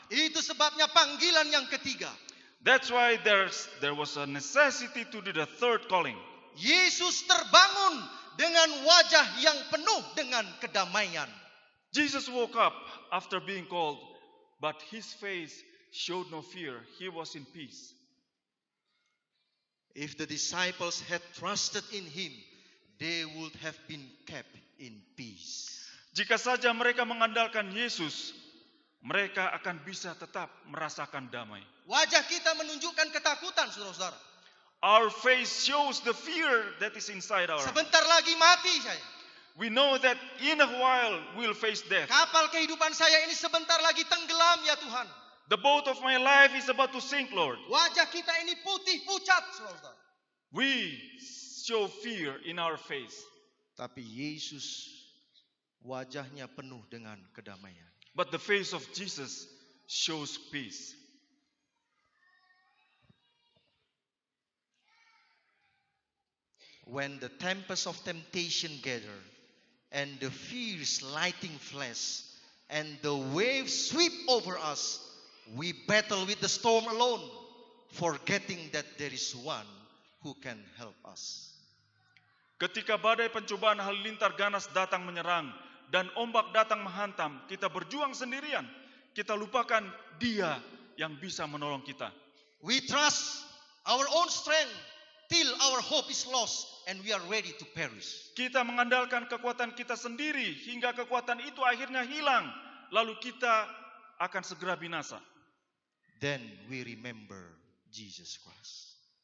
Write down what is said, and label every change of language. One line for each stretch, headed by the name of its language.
Indonesian: Itu sebabnya panggilan yang ketiga.
English: That's why there was a necessity to do the third calling.
Indonesian: Yesus terbangun dengan wajah yang penuh dengan kedamaian.
English: Jesus woke up after being called, but his face showed no fear. He was in peace. If the disciples had trusted in him, they would have been kept in peace.
Indonesian: Jika saja mereka mengandalkan Yesus, mereka akan bisa tetap merasakan damai. Wajah kita menunjukkan ketakutan, saudara-saudara.
English: Our face shows the fear that is inside our heart.
Indonesian: Sebentar lagi mati saya.
English: We know that in a while we'll face death.
Indonesian: Kapal kehidupan saya ini sebentar lagi tenggelam ya Tuhan.
English: The boat of my life is about to sink, Lord.
Indonesian: Wajah kita ini putih pucat, saudara.
English: We show fear in our face.
Indonesian: Tapi Yesus wajahnya penuh dengan kedamaian.
English: But the face of Jesus shows peace. When the tempest of temptation gather, and the fierce lighting flash, and the waves sweep over us, we battle with the storm alone, forgetting that there is one who can help us.
Indonesian: Ketika badai pencobaan halilintar ganas datang menyerang dan ombak datang menghantam, kita berjuang sendirian. Kita lupakan Dia yang bisa menolong kita.
English: We trust our own strength till our hope is lost and we are ready to perish.
Indonesian: Kita mengandalkan kekuatan kita sendiri hingga kekuatan itu akhirnya hilang, lalu kita akan segera binasa.
English: Then we remember Jesus Christ.